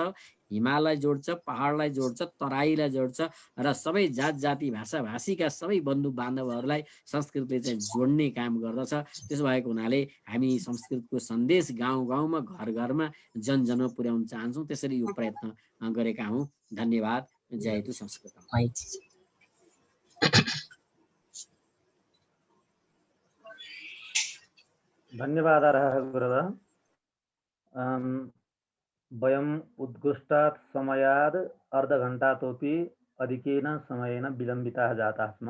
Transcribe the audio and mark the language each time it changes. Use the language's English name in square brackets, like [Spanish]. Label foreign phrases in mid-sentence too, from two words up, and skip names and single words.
[Nepali] हिमाललाई जोड्छ, पहाडलाई जोड्छ, तराईलाई जोड्छ र सबै जात जाति भाषा भाषीका सबै बन्धु बान्धवहरूलाई संस्कृतले चाहिँ जोड्ने काम गर्दछ। त्यसो भएको हुनाले हामी संस्कृतको सन्देश गाउँ गाउँमा, घर घरमा, जन जनमा पुर्याउन चाहन्छौँ। त्यसरी यो प्रयत्न गरेका हौँ। [Sanskrit] धन्यवाद। जयतु संस्कृतम। धन्यवादाः गुरुदेव। वयम् उद्घुष्टात् समयात् अर्धघण्टातोपि अधिकेन समयेन विलम्बिताः जाताः स्म।